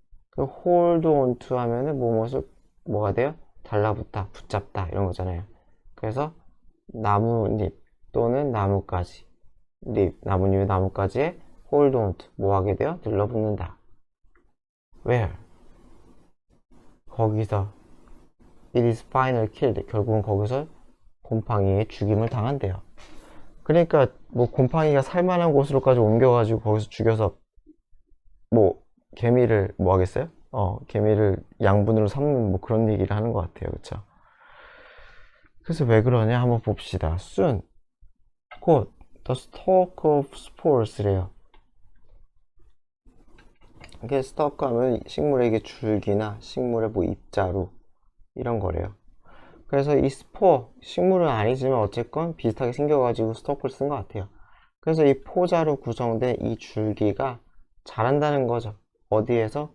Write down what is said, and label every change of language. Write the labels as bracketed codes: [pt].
[ko] 그 hold on to 하면은 뭐가 돼요? 달라붙다, 붙잡다 이런 거잖아요. 그래서 나뭇잎 또는 나뭇가지, 나뭇잎에 나뭇가지에 hold on to 뭐 하게 돼요? 들러붙는다. Where? [en] 거기서 it is finally killed. [ko] 결국은 거기서 곰팡이에 죽임을 당한대요. 그러니까 뭐 곰팡이가 살만한 곳으로까지 옮겨가지고 거기서 죽여서 뭐 개미를 뭐 하겠어요? 개미를 양분으로 삼는 뭐 그런 얘기를 하는 것 같아요. 그쵸? 그래서 왜 그러냐 한번 봅시다. soon, 곧 the stalk of spores래요. 이게 스토크 하면 식물의 이게 줄기나 식물의 뭐 잎자루 이런 거래요. 그래서 이 스포 식물은 아니지만 어쨌건 비슷하게 생겨가지고 스토크를 쓴 것 같아요. 그래서 이 포자로 구성된 이 줄기가 자란다는 거죠. 어디에서?